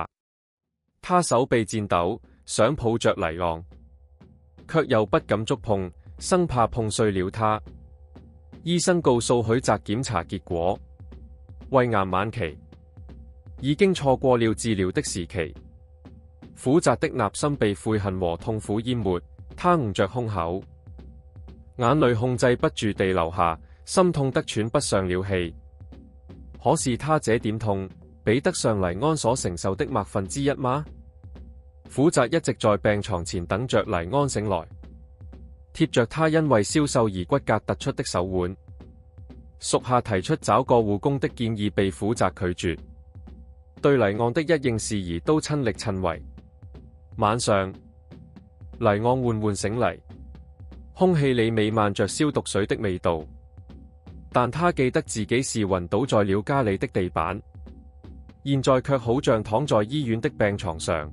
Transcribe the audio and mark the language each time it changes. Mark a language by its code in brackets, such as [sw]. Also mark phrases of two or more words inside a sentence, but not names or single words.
[zh] 他手臂顫抖，想抱着黎昂，卻又不敢觸碰，生怕碰碎了他。醫生告訴許澤檢查結果，胃癌晚期，已經錯過了治療的時期。苦澤的內心被悔恨和痛苦淹沒，他捂着胸口，眼淚控制不住地流下，心痛得喘不上了氣。可是他這點痛，比得上黎安所承受的1/1000嗎？苦澤一直在病床前等着黎安醒來，貼着他因為消瘦而骨骼突出的手腕。屬下提出找個護工的建議被苦澤拒絕，對黎昂的一應事宜都親力親為。晚上，黎昂緩緩醒嚟，空氣裏彌漫着消毒水的味道，但他記得自己是暈倒在了家裏的地板，現在卻好像躺在醫院的病床上。